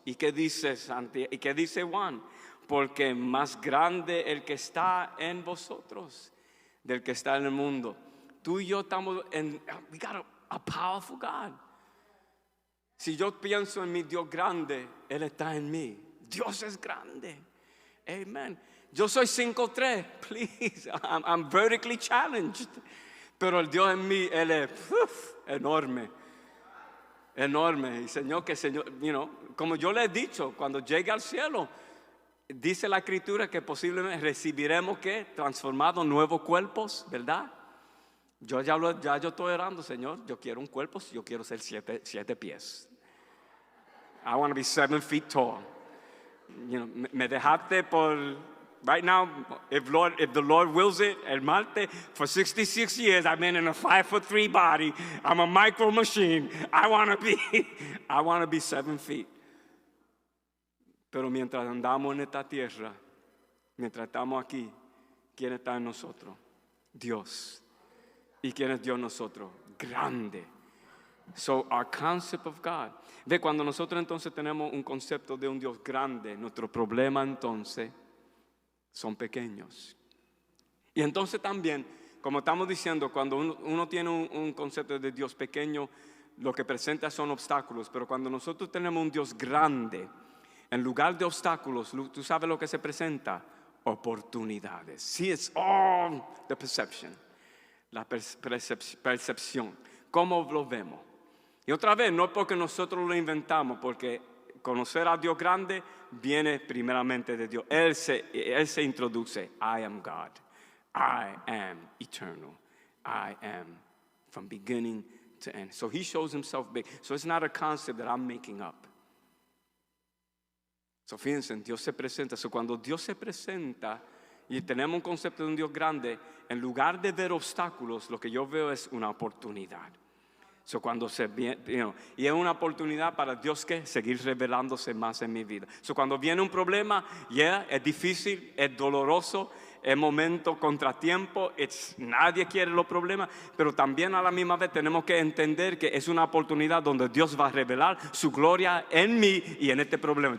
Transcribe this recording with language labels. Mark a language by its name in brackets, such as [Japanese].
[Spanish] ¿Y qué dice Santiago? ¿Y qué dice Juan? Porque más grande el que está en vosotros del que está en el mundo. Tú y yo estamos en, [English] we got a powerful God. [Spanish] Si yo pienso en mi Dios grande, Él está en mí. Dios es grande. Amen. Yo soy 5'3", please. [English] I'm vertically challenged. [Spanish] Pero el Dios en mí, Él es enorme. Enorme. Y Señor, como yo le he dicho, cuando llegue al cielo, dice la Escritura que posiblemente recibiremos ¿qué? Transformados nuevos cuerpos, ¿verdad? Yo estoy orando, Señor, yo quiero un cuerpo, yo quiero ser 7 pies. [English] I want to be 7 feet tall. [Spanish] Me dejaste por, [English] right now, if the Lord wills it, [Spanish] el martes, [English] for 66 years, I've been in a 5'3" body. I'm a micro machine. I want to be 7 feet. [Spanish] Pero mientras andamos en esta tierra, mientras estamos aquí, ¿quién está en nosotros? Dios. ¿Y quién es Dios en nosotros? Grande. [English] So our concept of God. [Spanish] Ve, cuando nosotros entonces tenemos un concepto de un Dios grande, nuestro problema entonces son pequeños. Y entonces también, como estamos diciendo, cuando uno tiene un concepto de Dios pequeño, lo que presenta son obstáculos. Pero cuando nosotros tenemos un Dios grande, en lugar de obstáculos, ¿tú sabes lo que se presenta? Oportunidades. [English] See, it's all the perception. [Spanish] La percepción. ¿Cómo lo vemos? Y otra vez, no porque nosotros lo inventamos, porque conocer a Dios grande viene primeramente de Dios. Él se introduce. [English] I am God. I am eternal. I am from beginning to end. So He shows Himself big. So it's not a concept that I'm making up. [Spanish] So fíjense, Dios se presenta. So cuando Dios se presenta y tenemos un concepto de un Dios grande, en lugar de ver obstáculos, lo que yo veo es una oportunidad. So cuando y es una oportunidad para Dios que seguir revelándose más en mi vida. So cuando viene un problema, es difícil, es doloroso, es momento contratiempo, nadie quiere los problemas, pero también a la misma vez tenemos que entender que es una oportunidad donde Dios va a revelar su gloria en mí y en este problema.